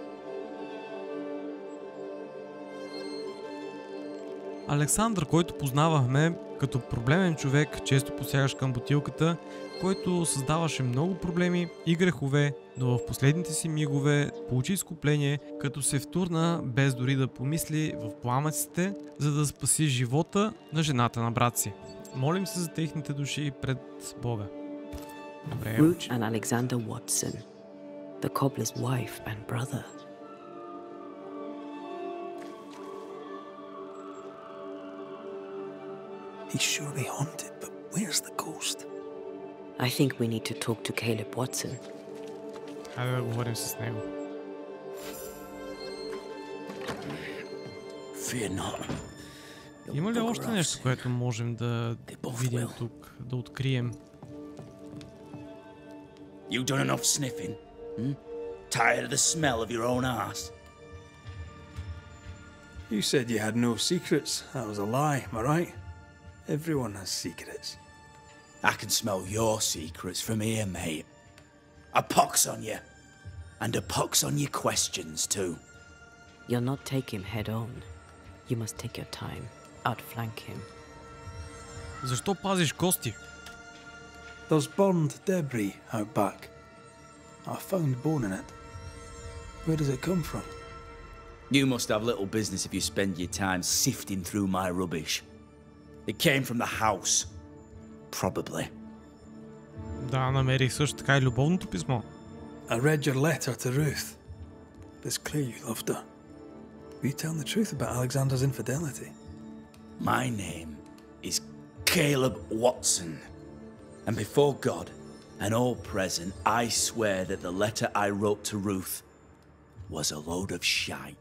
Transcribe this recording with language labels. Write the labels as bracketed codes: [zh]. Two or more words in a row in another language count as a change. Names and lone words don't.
[bg] Александър, който познавахме като проблемен човек, често посягаш към бутилката, който създаваше много проблеми и грехове, но в последните си мигове получи изкупление, като се втурна без дори да помисли в пламъците, за да спаси живота на жената на брат си. Молим се за техните души пред Бога. Добре, [en] Ruth and Alexander Watson, the cobbler's wife and brother. He's surely haunted, but where's the ghost? I think we need to talk to Caleb Watson. [bg] Хайде да говорим с него. [en] Fear not. [bg] Има ли още нещо, което можем да видим тук, да открием? [en] You done enough sniffing? Tired of the smell of your own arse? You said you had no secrets. That was a lie, am I right? Everyone has secrets. I can smell your secrets from here, mate. A pox on you. And a pox on your questions, too. You'll not take him head on. You must take your time. Outflank him. [bg] Защо пазиш кости? [en] There's burned debris out back. I found bone in it. Where does it come from? You must have little business if you spend your time sifting through my rubbish. It came from the house. Probably. [bg] Да, намерих също така и любовното писмо. [en] I read your letter to Ruth. It's clear you loved her. Were you telling the truth about Alexander's infidelity? My name is Caleb Watson. And before God and all present, I swear that the letter I wrote to Ruth was a load of shite.